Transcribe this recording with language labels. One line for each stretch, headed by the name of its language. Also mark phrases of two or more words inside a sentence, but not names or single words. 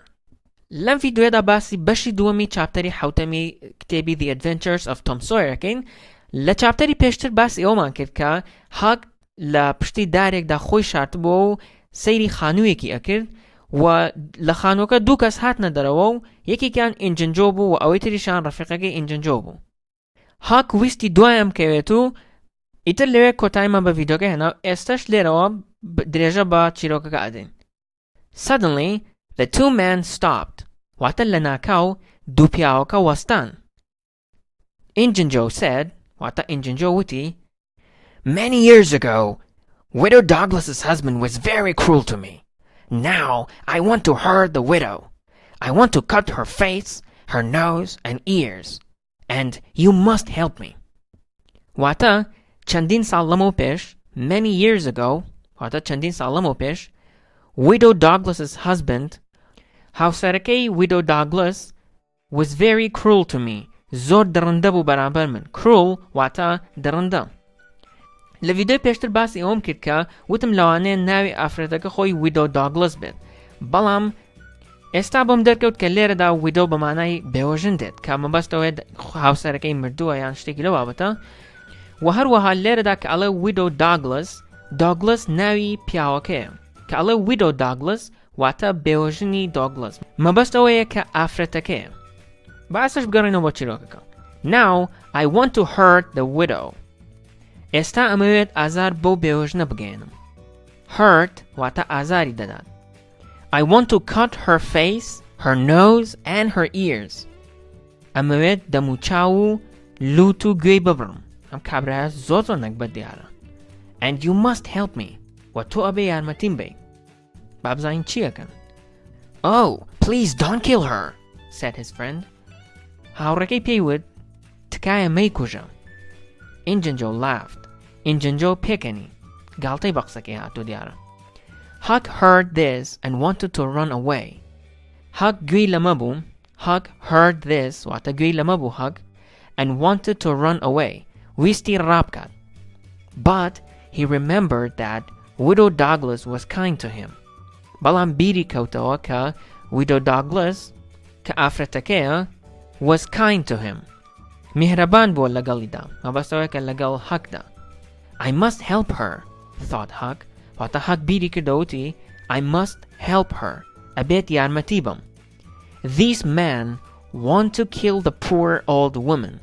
Central Kurdish: لەم ڤیدیۆدا باسی بەشی دووەمی چاپتەری حوتەمی کتێبی The Adventures of Tom Sawyer لە چاپتەری پێشتر باسی ئەومان کرد کە هاگ لە پشتی دارێکدا خۆی شارتبووە و سەیری خانوویەکی ئەکرد و لە خانووەکە دوو کەس هاتنە دەرەوە و یەکێکیان ئینجنجۆ بوو و ئەوەی تریشان ڕەفیقەکەی ئینجنجۆ بوو. هاگ ویستی دوایەم کەوێت و ئیتر لەوێ کۆتاییمان بە ڤیدیۆکە هێنا ئێستش لێرەوە درێژە بە چیرۆکەکە ئەدەین.
English: Suddenly the two men stopped.
Central Kurdish: واتە لە ناکاو دوو پیاوەکە وەستان.
English: Injunjo said,
Central Kurdish: واتە ئینجنجۆ وتی,
English: Many years ago, Widow Douglas's husband was very cruel to me. Now I want to hurt the widow. I want to cut her face, her nose and ears. And you must help me.
Central Kurdish: واتە چەندین ساڵ لەمەو پێش,
English: many years ago,
Central Kurdish: واتە چەندین ساڵ لەمەو پێش,
English: Widow Douglas's husband, هاوسەرەکەی Widow Douglas, was very cruel to me.
Central Kurdish: زۆر دڕندە بوو بەرامبەر من. Cruel واتە دڕندە. لە ڤیدیۆی پێشتر باسی ئەوم کرد کە وتم لەوانەیە ناوی ئافرەتەکە خۆی Widow Douglas بێت. بەڵام ئێستا بۆم دەرکەوت کە لێرەدا Widow بە مانای بێوەژن دێت کە مەبەستەوەی هاوسەرەکەی مردووە یان شتێکی لەو بابەتە. و هەروەها لێرەدا کە ئەڵێ Widow Douglas, Douglas ناوی پیاوەکەیە. کە ئەڵێ Widow Douglas واتە بێوەژنی Douglas. مەبەستەوەیە کە ئافرەتەکەیە. باسش بگەڕێنەوە بۆ چیرۆکەکە.
English: Now I want to hurt the widow.
Central Kurdish: ئێستا ئەمەوێت ئازار بەو بێوەژنە بگەێنم. Hurt واتە ئازاری دەدات.
English: I want to cut her face, her nose and her ears.
Central Kurdish: ئەمەوێت دەم و چاو و لوت و گوێی ببڕم. ئەم کابرایە زۆر نەکبەت دیارە.
English: And you must help me.
Central Kurdish: و تۆ ئەبێ یارمەتیم بی. با بزانین چی ئەکەن.
English: Oh, please don't kill her, said his friend.
Central Kurdish: هاوڕێکەی پێی وت, تکایە مەیکوژە.
English: Injunjo laughed. Injunjo پێکەنی.
Central Kurdish: گاڵتەی بە قسەکەی هاتوو دیارە.
English: Hug heard this and wanted to run away.
Central Kurdish: Hug گوێی لەمە بوو.
English: Hug heard this
Central Kurdish: واتە گوێی لەمە بوو
English: Hug and wanted to run away.
Central Kurdish: ویستی ڕابکات.
English: But he remembered that Widow Douglas was kind to him.
Central Kurdish: بەڵام بیری کەوتەوە کە Widow Douglas کە ئافرەتەکەیە
English: was kind to him.
Central Kurdish: میهرەبان بووە لەگەڵیدا. مەبەستەوەی کە لەگەڵ Hugدا.
English: I must help her, thought Hug.
Central Kurdish: واتە Hug بیری کردەوتی
English: I must help her.
Central Kurdish: ئەبێت یارمەتی بم.
English: These men want to kill the poor old woman.